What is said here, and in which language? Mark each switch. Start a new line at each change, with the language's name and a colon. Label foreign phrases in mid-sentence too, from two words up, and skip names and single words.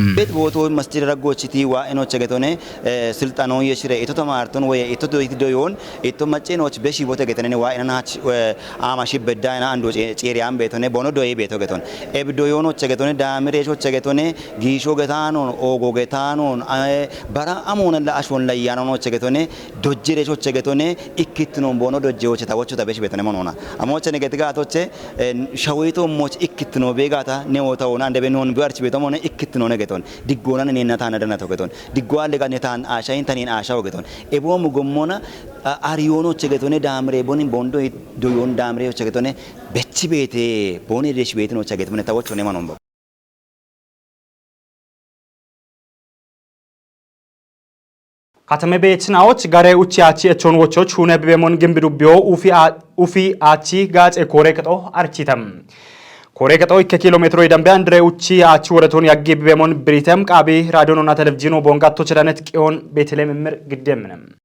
Kafa: ቤት ቦቶ መስጂድ ረጎችቲ ዋኢኖች ገቶኔ ስልጣኖ የሽረ ኢቶ ተማርቶን ወይ ኢቶ ዶዮን ኢቶ መጨኖች በሺ ቦተ ገተኔ ዋኢናች አማሽ በዳና አንዶ ጨሪያም ቤቶኔ ቦኖ ዶይ ቤቶ ገቶን ኤብ ዶዮኖች ገቶኔ ዳምሬሾች ገቶኔ ጊሾ ገታኖን ኦጎ ገታኖን በራ አሞን ለአሾን ላይ ያኖኖች ገቶኔ ዶጅሬሾች ገቶኔ ኢክትኖን ቦኖ ዶጄዎች ታወቹ ተበሽ ቤቶኔ ሞኖና አሞች ገትጋቶቼ ሸዊቶ ሞች ኢክትኖ ቤጋታ ኔዎታውና እንደበኖን ቢርች ቤቶሞነ ኢክትኖ ነገቶን ዲጎናን ኔናታ ነደና ተገቶን ዲጓል ለጋኔታን አሻይን ተኔን አሻው ገቶን ኤቦም ጎሞና አሪዮኖች ገቶኔ ዳምሬ ቦኒን ቦንዶ ዶዮን ዳምሬዎች ገቶኔ በቺ ቤቴ ቦኔ ደሽ ቤት ነው ቸገት ምነታዎች ሆነ ማኖምቦ ከተሜ ቤትናዎች ጋሬ ኡቺ አቺ እቾን ወቾች ሁነ በሞን ግንብ ዱቢዮ ኡፊ አቺ ጋጼ ኮሬ ከጦ አርቺተም ኮሬ ከጦ ከኪሎ ሜትሮ ይደምበ አንድሬ ኡቺ አቺ ወረቶን ያገብ በሞን ብሪተም ቃቢ ራዲዮና ቴሌቪዥኑ ቦንጋቶ ቸዳነት ቂዮን ቤተልሔም ምር ግደምንም